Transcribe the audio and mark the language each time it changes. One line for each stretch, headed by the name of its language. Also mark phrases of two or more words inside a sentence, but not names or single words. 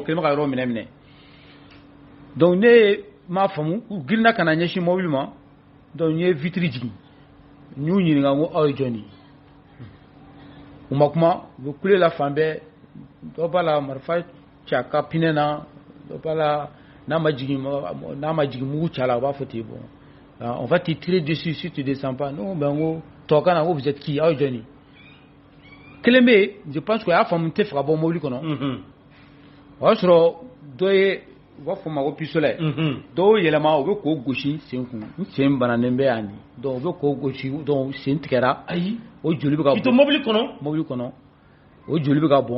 Bambara: kɛlen bɛ ka yɔrɔ minɛ donc ne m'a faamu u girinna ka na ɲɛsin mobili ma donc n ye vitre jigin n y'u ɲininka n ko aw ye jɔn de ye u ma kuma u bɛ kule la fan bɛɛ dɔ b'a la marifa cɛ a ka pinɛ na dɔ b'a la n'a ma jigin mugu cɛ la u b'a fɔ ten
French: bon on va te tirer dessus si tu descends pas non ben
Bambara: n ko tubabukan na n ko
French: vous êtes qui
Bambara: aw ye jɔn de ye kelen bɛ yen
French: je pense que
Bambara: a y'a faamu n tɛ fɛ ka bɔ mobili kɔnɔ o y'a sɔrɔ dɔ ye u b'a fɔ o ma ko pistolet dɔw yɛlɛma u bɛ k'o gosi sen kun n sen bananen bɛ yan de donc u bɛ k'o gosi donc sen tigɛra ayi o joli bɛ ka bɔn k'i to mobili kɔnɔ o joli bɛ ka bɔn